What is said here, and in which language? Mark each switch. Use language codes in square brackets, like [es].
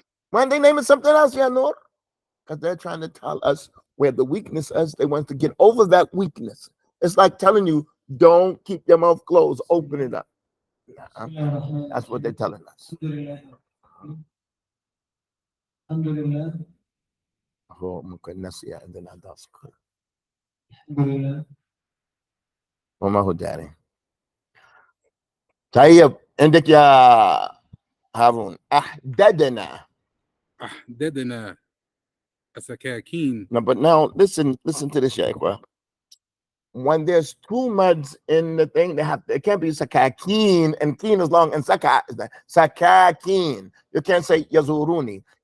[en] Why didn't they name it something else, Ya Nur? Because they're trying to tell us where the weakness is. They want to get over that weakness. It's like telling you, don't keep your mouth closed, open it up. That's what they're telling us. [ar] هو ممكن نسي عندنا درس وما هو داري. طيب عندك يا هارون أحددنا. أحددنا السكاكين. [en] No, but now listen to this, Sheikh. When there's two muds in the thing, it can't be sakakin, and keen is long, and sakakin. You can't say yazuruni.